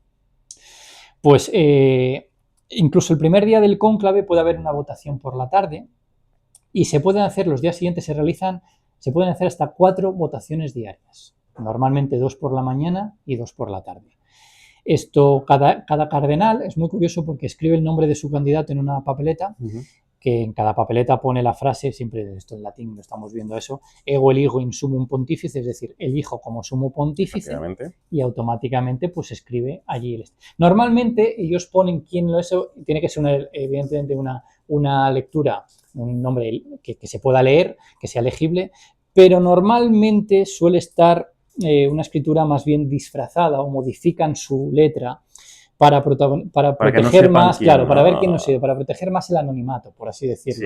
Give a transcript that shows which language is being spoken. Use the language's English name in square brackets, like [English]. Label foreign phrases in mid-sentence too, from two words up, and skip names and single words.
[Spanish] Pues incluso el primer día del cónclave puede haber una votación por la tarde y se pueden hacer, los días siguientes se pueden hacer hasta 4 votaciones diarias. Normalmente 2 por la mañana y 2 por la tarde. Esto, cada cardenal, es muy curioso porque escribe el nombre de su candidato en una papeleta, que en cada papeleta pone la frase, siempre esto en latín, lo estamos viendo eso, [Latin] ego eligo in sumum pontífice, [Spanish] es decir, elijo como sumo pontífice, y automáticamente pues escribe allí. Normalmente ellos ponen quién lo es, tiene que ser evidentemente una lectura, un nombre que se pueda leer, que sea legible, pero normalmente suele estar una escritura más bien disfrazada o modifican su letra para proteger más, claro, para ver quién no sirve, para proteger más el anonimato, por así decirlo.